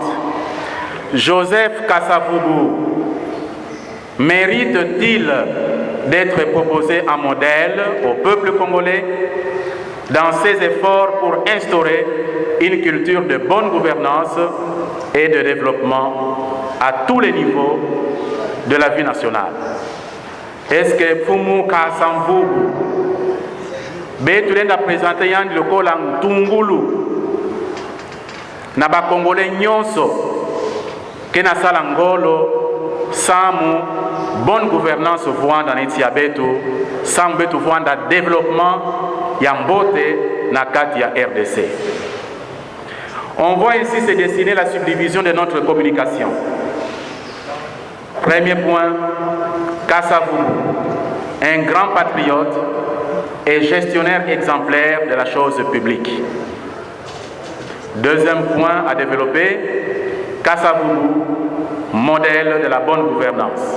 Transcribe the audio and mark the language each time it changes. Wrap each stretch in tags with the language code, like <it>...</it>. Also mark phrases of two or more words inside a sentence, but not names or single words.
<fr>Joseph Kasavubu mérite-t-il d'être proposé en modèle au peuple congolais dans ses efforts pour instaurer une culture de bonne gouvernance et de développement à tous les niveaux de la vie nationale?</fr> <ktu>Est-ce que Fumu Kasavubu betulenda présenter yandi lokola ntungulu na bakongole nyonso ke na sala ngolo samu</ktu> <fr>bonne gouvernance</fr> <ktu>voanda na iti ya betu samu betu voanda développement ya mbote na kati ya RDC.</ktu> <fr>On voit ici se dessiner la subdivision de notre communication. Premier point, Kasavubu, un grand patriote et gestionnaire exemplaire de la chose publique. Deuxième point à développer, Kasavubu, modèle de la bonne gouvernance.</fr>